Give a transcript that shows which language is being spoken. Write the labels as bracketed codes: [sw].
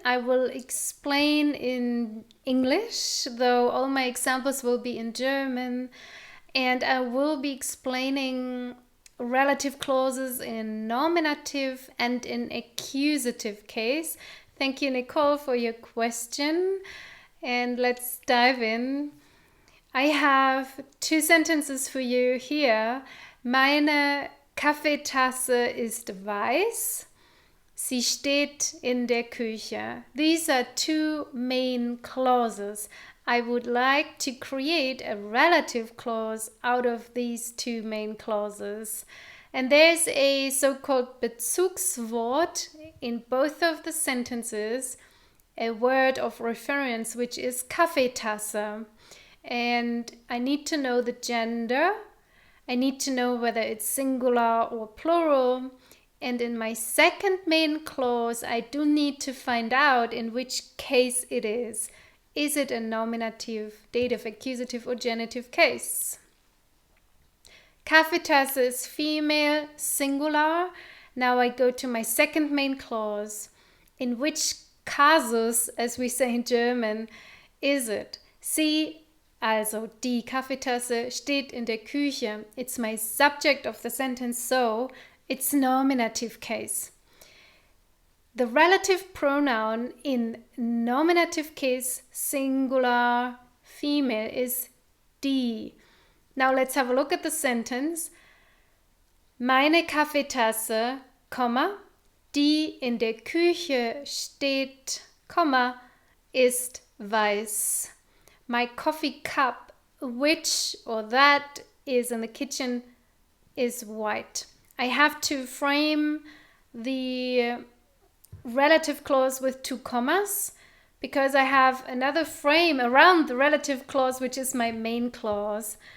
[en] I will explain in English, though all my examples will be in German, and I will be explaining relative clauses in nominative and in accusative case. Thank you, Nicole, for your question, and let's dive in. I have two sentences for you here. [de] Meine Kaffeetasse ist weiß. Sie steht in der Küche. [en] These are two main clauses. I would like to create a relative clause out of these two main clauses. And there's a so-called Bezugswort in both of the sentences, a word of reference, which is Kaffeetasse. And I need to know the gender. I need to know whether it's singular or plural. And in my second main clause, I do need to find out in which case it is. Is it a nominative, dative, accusative, or genitive case? Kaffeetasse is female, singular. Now I go to my second main clause. In which casus, as we say in German, is it? [de] See, also, die Kaffeetasse steht in der Küche. [en] It's my subject of the sentence, so it's nominative case. The relative pronoun in nominative case, singular, female, is die. Now let's have a look at the sentence. [de] Meine Kaffeetasse, die in der Küche steht, ist weiß. [en] My coffee cup, which or that is in the kitchen, is white. I have to frame the relative clause with two commas because I have another frame around the relative clause, which is my main clause.